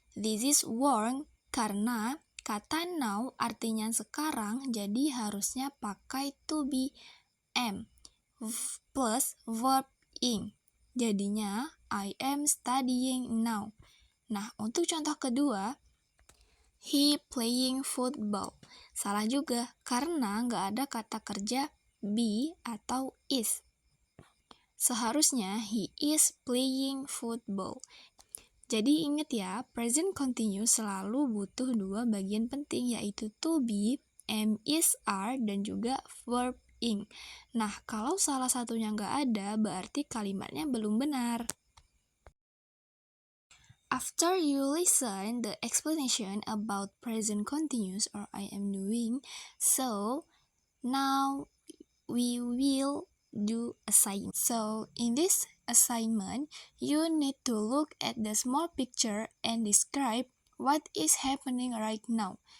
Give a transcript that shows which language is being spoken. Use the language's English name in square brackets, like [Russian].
[English] This is wrong [Indonesian] karena kata now artinya sekarang, jadi harusnya pakai to be am plus verb ing. Jadinya [English] I am studying now. [Indonesian] Nah, untuk contoh kedua, [English] he playing football. [Indonesian] Salah juga, karena nggak ada kata kerja be atau is. Seharusnya [English] he is playing football. [Indonesian] Jadi ingat ya, present continuous selalu butuh dua bagian penting, yaitu to be, am, is, are, dan juga verb ing. Nah, kalau salah satunya nggak ada, berarti kalimatnya belum benar. [English] After you listen the explanation about present continuous or I am doing, so now we will do assignment. So in this assignment, you need to look at the small picture and describe what is happening right now.